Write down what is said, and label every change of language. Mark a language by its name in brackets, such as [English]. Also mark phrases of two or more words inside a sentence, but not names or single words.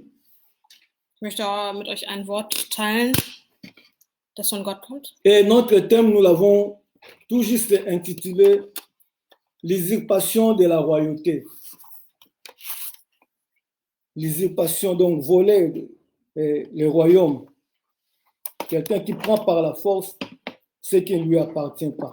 [German] Ich möchte mit euch ein Wort teilen, das von Gott kommt. [French] Et notre thème, nous l'avons tout juste intitulé « L'usurpation de la royauté ». L'usurpation, donc voler le royaume. Quelqu'un qui prend par la force ce qui ne lui appartient pas.